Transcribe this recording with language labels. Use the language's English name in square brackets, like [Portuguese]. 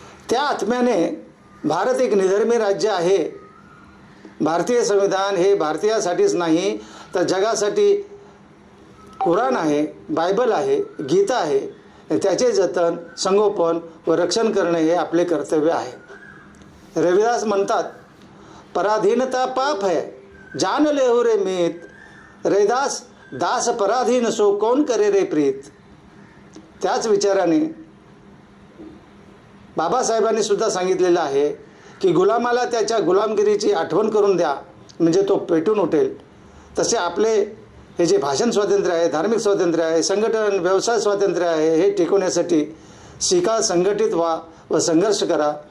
[Marathi] त्या आत्म्याने भारत एक निधर्मी राज्य आहे। भारतीय संविधान हे भारतीयासाठीच नाही तर जगासाठी कुराण आहे, बायबल आहे, गीता आहे, त्याचे जतन, संगोपन व रक्षण करणे हे आपले कर्तव्य आहे। [Hindi] रविदास [Marathi] म्हणतात, [Hindi] पराधीनता पाप है जान लेहु रे मीत, रैदास दास पराधीन सो कौन करे रे प्रीत। [Marathi] त्याच विचाराने बाबासाहेबांनी सुद्धा सांगितलेलं आहे की गुलामाला त्याच्या गुलामगिरीची आठवण करून द्या म्हणजे तो पेटून उठेल। तसे आपले हे जे भाषण स्वातंत्र्य आहे, धार्मिक स्वातंत्र्य आहे, संघटन व्यवसाय स्वातंत्र्य आहे, हे टिकवण्यासाठी शिका, संघटित व्हा व संघर्ष करा।